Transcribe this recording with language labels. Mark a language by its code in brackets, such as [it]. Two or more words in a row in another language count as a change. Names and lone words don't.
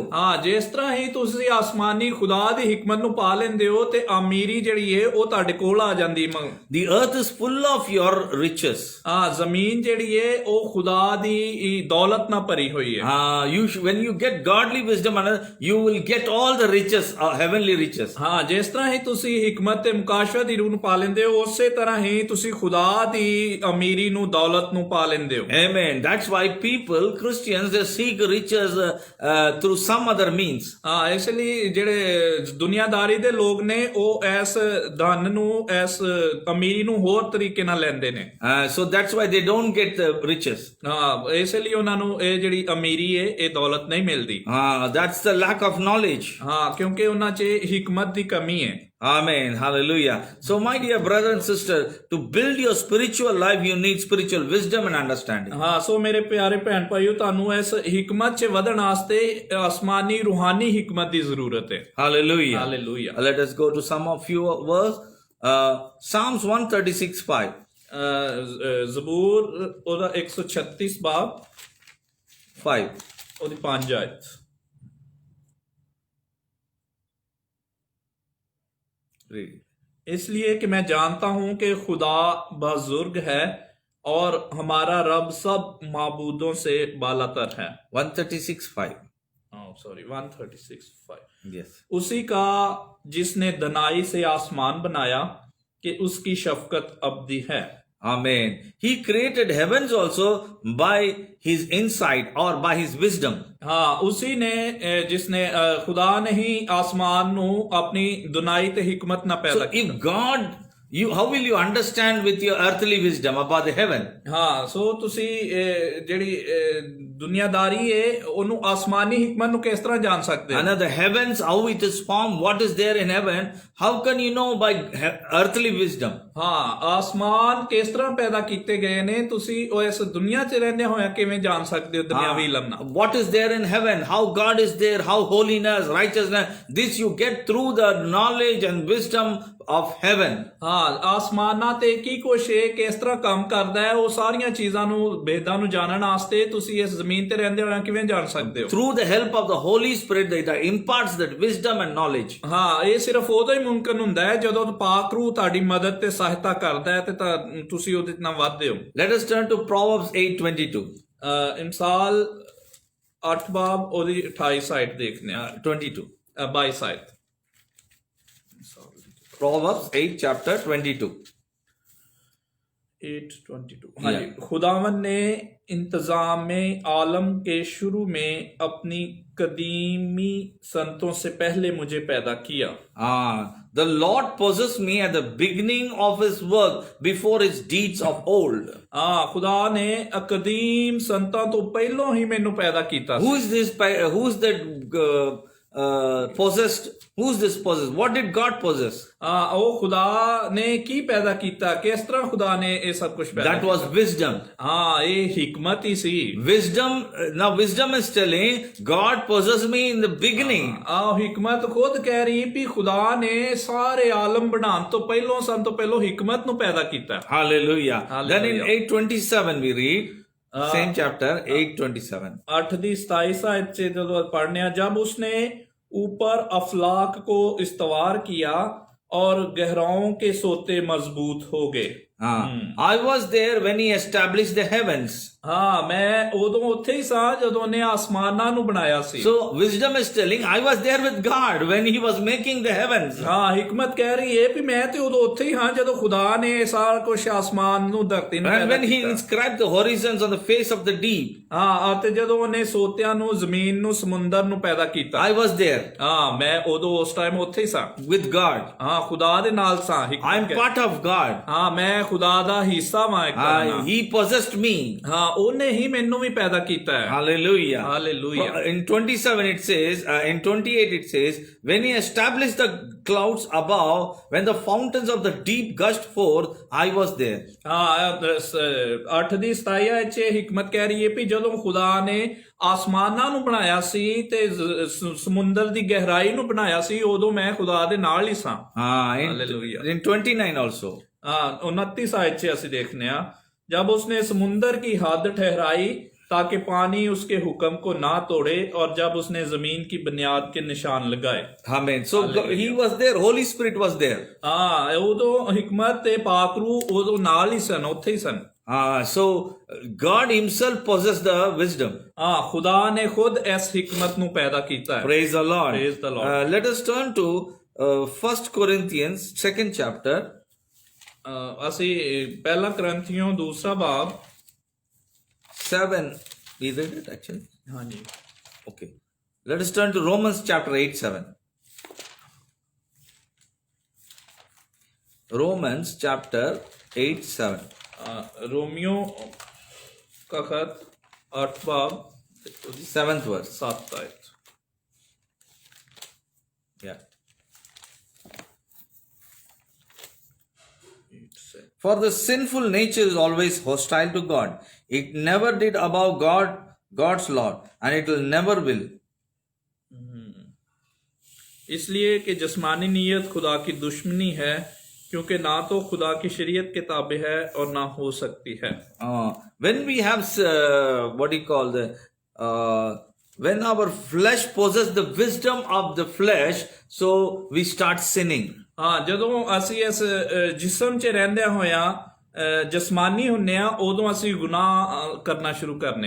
[pa] ਹਾਂ ਜਿਸ ਤਰ੍ਹਾਂ ਹੀ ਤੁਸੀਂ ਆਸਮਾਨੀ ਖੁਦਾ ਦੀ ਹਿਕਮਤ ਨੂੰ ਪਾ ਲੈਂਦੇ ਹੋ ਤੇ ਅਮੀਰੀ ਜਿਹੜੀ ਹੈ ਉਹ ਤੁਹਾਡੇ ਕੋਲ ਆ ਜਾਂਦੀ। [en] The earth is full of your riches. [pa] ਹਾਂ ਜ਼ਮੀਨ ਜਿਹੜੀ ਹੈ ਉਹ ਖੁਦਾ ਦੀ ਦੌਲਤ ਨਾਲ ਭਰੀ ਹੋਈ ਹੈ। [en] When you get godly wisdom, you will get all the riches, heavenly riches. [pa] ਹਾਂ ਜਿਸ ਤਰ੍ਹਾਂ ਹੀ ਤੁਸੀਂ ਹਿਕਮਤ ਤੇ ਮੁਕਾਸ਼ਫਾ ਦੀ ਰੂਹ ਨੂੰ ਪਾ ਲੈਂਦੇ ਹੋ, ਉਸੇ ਤਰ੍ਹਾਂ ਹੀ ਤੁਸੀਂ ਖੁਦਾ ਦੀ ਅਮੀਰੀ ਨੂੰ, ਦੌਲਤ ਨੂੰ ਪਾ ਲੈਂਦੇ ਹੋ। [en] Amen. That's why Christians, they seek riches through some other means. [pa] ਹਾਂ ਇਸ ਲਈ ਜਿਹੜੇ ਦੁਨੀਆਦਾਰੀ ਦੇ ਲੋਕ ਨੇ ਉਹ ਇਸ ਧਨ ਨੂੰ, ਇਸ ਅਮੀਰੀ ਨੂੰ ਹੋਰ ਤਰੀਕੇ ਨਾਲ ਲੈਂਦੇ ਨੇ। [en] So that's why they don't get the riches. [pa] ਹਾਂ ਇਸ ਲਈ ਉਹਨਾਂ ਨੂੰ ਇਹ ਜਿਹੜੀ ਅਮੀਰੀ ਹੈ, ਇਹ ਦੌਲਤ ਨਹੀਂ ਮਿਲਦੀ। [en] That's the lack of knowledge. [pa] ਹਾਂ ਕਿਉਂਕਿ ਉਹਨਾਂ 'ਚ ਹਿਕਮਤ ਦੀ ਕਮੀ ਹੈ। [en] Amen. Hallelujah. So my dear brother and sister, to build your spiritual life, you need spiritual wisdom and understanding. [pa] ਹਾਂ ਸੋ ਮੇਰੇ ਪਿਆਰੇ ਭੈਣ ਭਾਈਓ, ਤੁਹਾਨੂੰ ਇਸ ਹਿਕਮਤ 'ਚ ਵਧਣ ਵਾਸਤੇ ਆਸਮਾਨੀ ਰੂਹਾਨੀ ਹਿਕਮਤ ਦੀ ਜ਼ਰੂਰਤ ਹੈ। [en] Hallelujah. Hallelujah. Let us go to some of few verse. Psalms 136:5. [pa] ਜ਼ਬੂਰ ਉਹਦਾ 136 ਬਾਬ 5. ਉਹਦੀ 5 ਆਇਤ। [ur] اس لیے کہ میں جانتا ہوں کہ خدا بزرگ ہے اور ہمارا رب سب معبودوں سے بالاتر ہے. 136:5. 136:5। [en] Yes. [ur] اسی کا جس نے دانائی سے آسمان بنایا کہ اس کی شفقت ابدی ہے. [en] Amen. He created heavens also by his insight or by his wisdom. [ur] ہاں اسی نے جس نے خدا نے ہی آسمان [pa] ਨੂੰ ਆਪਣੀ ਦੁਨਾਈ ਤੇ ਹਿਕਮਤ ਨਾਲ ਪੈਦਾ [en] So if God, how will you understand with your earthly wisdom about the heaven? [pa] ਹਾਂ ਸੋ ਤੁਸੀਂ ਜਿਹੜੀ ਦੁਨੀਆਦਾਰੀ ਹੈ ਉਹਨੂੰ ਆਸਮਾਨੀ ਹਿਕਮਤ ਨੂੰ ਕਿਸ ਤਰ੍ਹਾਂ ਜਾਣ ਸਕਦੇ ਹੋ? [en] Another heavens, how it is formed, what is there in heaven? How can you know by earthly wisdom? [pa] ਹਾਂ, ਆਸਮਾਨ ਕਿਸ ਤਰ੍ਹਾਂ ਪੈਦਾ ਕੀਤੇ ਗਏ ਨੇ ਤੁਸੀਂ ਉਹ ਇਸ ਦੁਨੀਆ 'ਚ ਰਹਿੰਦੇ ਹੋਇਆ ਕਿਵੇਂ ਜਾਣ ਸਕਦੇ ਹੋ ਦੁਨਿਆਵੀ ਇਲਮ ਨਾਲ? [en] What is there in heaven? How God is there? How holiness, righteousness? This you get through the knowledge and wisdom of heaven. [pa] ਹਾਂ, ਆਸਮਾਨਾਂ ਤੇ ਕੀ ਕੁਛ ਹੈ, ਕਿਸ ਤਰ੍ਹਾਂ ਕੰਮ ਕਰਦਾ ਹੈ, ਉਹ ਸਾਰੀਆਂ ਚੀਜ਼ਾਂ ਨੂੰ ਭੇਦਾਂ ਨੂੰ ਜਾਣਨ ਵਾਸਤੇ ਤੁਸੀਂ ਇਸ ਜ਼ਮੀਨ ਤੇ ਰਹਿੰਦੇ ਹੋਇਆ ਕਿਵੇਂ ਜਾਣ ਸਕਦੇ ਹੋ? [en] Through the help of the Holy Spirit that imparts that wisdom and knowledge. [pa] ਹਾਂ, ਇਹ ਸਿਰਫ ਉਦੋਂ ਹੀ ਮੁਮਕਿਨ ਹੁੰਦਾ ਹੈ ਜਦੋਂ ਪਾਕ ਰੂਹ ਤੁਹਾਡੀ ਮਦਦ ਤੇ ਸਹਾਇਤਾ ਕਰਦਾ ਹੈ ਤੇ ਤੁਸੀਂ ਉਹਦੇ ਨਾਲ ਵੱਧਦੇ ਹੋ। [en] Let us turn to Proverbs 8:22. [pa] ਇਮਸਾਲ 8 ਬਾਬ ਉਹਦੀ 28 ਸਾਈਡ ਦੇਖਨੇ ਆ 22. 22 ਸਾਈਡ। [en] Proverbs 8 chapter 22. 8:22। [ur] ہاں جی، خداوند نے انتظام میں عالم کے شروع میں اپنی قدیمی سنتوں سے پہلے مجھے پیدا کیا. [en] The Lord possessed me at the beginning of His work before His deeds of old. [pa] ਖੁਦਾ ਨੇ ਕਦੀਮ ਸੰਤਾਂ ਤੋ ਪਹਿਲੋਂ ਹੀ ਮੈਨੂੰ ਪੈਦਾ ਕੀਤਾ। [en] Who is this? Who is that possessed? Who is this possessed? What did God possess? [pa] ਉਹ ਖੁਦਾ ਨੇ ਕੀ ਪੈਦਾ ਕੀਤਾ, ਕਿਸ ਤਰ੍ਹਾਂ ਖੁਦਾ ਨੇ ਇਹ ਸਭ ਕੁਝ ਪੈਦਾ [en] That was wisdom. [pa] ਹਾਂ, ਇਹ ਹਿਕਮਤ ਹੀ ਸੀ। [en] Wisdom. Now wisdom is telling God possessed me in the beginning. [pa] ਹਿਕਮਤ ਖੁਦ ਕਹਿ ਰਹੀ ਵੀ ਖੁਦਾ ਨੇ ਸਾਰੇ ਆਲਮ ਬਣਾਉਣ ਤੋਂ ਪਹਿਲੋਂ ਸਭ ਤੋਂ ਪਹਿਲੋਂ ਹਿਕਮਤ ਨੂੰ ਪੈਦਾ ਕੀਤਾ। [en] Hallelujah. Then in 8:27 we read same chapter 8:27. [pa] 8 ਦੀ 27 ਆਇਤ ਸੇ ਜਦੋਂ ਪੜ੍ਹਨੇ ਆ, [ur] جب اس نے اوپر افلاک کو استوار کیا اور گہراؤں کے سوتے مضبوط ہو گئے. [en] I was there when He established the heavens. [pa] ਹਾਂ, ਮੈਂ ਉਦੋਂ ਉੱਥੇ ਹੀ ਸਾਂ ਜਦੋਂ ਉਹਨੇ ਆਸਮਾਨਾਂ ਨੂੰ ਬਣਾਇਆ ਸੀ। [en] So wisdom is telling I was there with God when He was making the heavens. [pa] ਹਾਂ, ਹਿਕਮਤ ਕਹਿ ਰਹੀ ਹੈ ਵੀ ਮੈਂ ਤੇ ਉਦੋਂ ਉੱਥੇ ਹੀ ਹਾਂ ਜਦੋਂ ਖੁਦਾ ਨੇ ਸਾਰਾ ਕੁਝ ਆਸਮਾਨ ਨੂੰ ਧਰਤੀ ਨੂੰ [en] And when He inscribed the horizons on the face of the deep. [pa] ਹਾਂ, ਅਤੇ ਜਦੋਂ ਉਹਨੇ ਸੋਤਿਆਂ ਨੂੰ ਜ਼ਮੀਨ ਨੂੰ ਸਮੁੰਦਰ ਨੂੰ ਪੈਦਾ ਕੀਤਾ। [en] I was there. [pa] ਹਾਂ, ਮੈਂ ਉਦੋਂ ਉਸ ਟਾਈਮ ਉੱਥੇ ਹੀ ਸਾਂ [en] with God. [pa] ਹਾਂ, ਖੁਦਾ ਦੇ ਨਾਲ ਸਾਂ। [en] I am part of God. [pa] ਹਾਂ, ਮੈਂ ਖੁਦਾ ਦਾ ਹਿੱਸਾ ਵਾਂ ਇੱਕ ਤਰ੍ਹਾਂ ਨਾਲ। [en] He possessed me. [pa] ਹਾਂ, ਉਹਨੇ ਹੀ ਮੈਨੂੰ ਵੀ ਪੈਦਾ ਕੀਤਾ ਹੈ। [en] Hallelujah. Hallelujah. In 27 it says, in 28 it says, when He established the clouds above, when the fountains of the deep gushed forth, I was there. [pa] ਹਾਂ, 8 ਦੀ 27 ਵਿੱਚ ਹਿਕਮਤ ਕਹਿ ਰਹੀ ਹੈ ਵੀ ਜਦੋਂ ਖੁਦਾ ਨੇ ਆਸਮਾਨਾਂ ਨੂੰ ਬਣਾਇਆ ਸੀ ਤੇ ਸਮੁੰਦਰ ਦੀ ਗਹਿਰਾਈ ਨੂੰ ਬਣਾਇਆ ਸੀ, ਉਦੋਂ ਮੈਂ ਖੁਦਾ ਦੇ ਨਾਲ ਹੀ ਸਾਂ। [en] Hallelujah. In 29 also. [pa] 29 ਆਇਤ ਸੇ ਅਸੀਂ ਦੇਖਨੇ ਆ, [ur] جب اس نے سمندر کی حد ٹھہرائی تاکہ پانی اس کے حکم کو نہ توڑے اور جب اس نے زمین کی بنیاد کے نشان لگائے. [en] Amen. So He was there. Holy Spirit was there. [pa] ਉਦੋਂ ਹਿਕਮਤ ਤੇ ਪਾਕ ਰੂਹ ਉਦੋਂ ਨਾਲ ਹੀ ਸਨ, ਉੱਥੇ ਹੀ ਸਨ। [en] So God Himself possessed the wisdom. [pa] ਖੁਦਾ ਨੇ ਖੁਦ ਇਸ ਹਿਕਮਤ ਨੂੰ ਪੈਦਾ ਕੀਤਾ ਹੈ। [en] Praise the Lord. Praise the Lord. Let us turn to 1 Corinthians 2nd chapter. [pa] ਅਸੀਂ ਪਹਿਲਾ ਕਰੰਥੀਓਂ 2 ਬਾਬ 7. [en] We read it actually. [pa] ਹਾਂਜੀ। [en] Okay. Let us turn to Romans chapter 8:7. Romans chapter 8:7. [ur] رومیوں کا خط 8 باب [en] 7th verse. [ur] 7 آیت. [en] Yeah. For the sinful nature is always hostile to God. It never did above God's law, and it will never will. [ur] اس لیے کہ جسمانی نیت خدا کی دشمنی ہے، کیونکہ نہ تو خدا کی شریعت کے تابع ہے اور نہ ہو سکتی ہے. [en] When we have what do you call when our flesh possesses the wisdom of the flesh, so we start sinning. [pa] ਹਾਂ, ਜਦੋਂ ਅਸੀਂ ਇਸ ਜਿਸਮ 'ਚ ਰਹਿੰਦੇ ਹੋਇਆਂ ਜਸਮਾਨੀ ਹੁੰਨੇ ਆ, ਉਦੋਂ ਅਸੀਂ ਗੁਨਾਹ ਕਰਨਾ ਸ਼ੁਰੂ ਕਰਨੇ।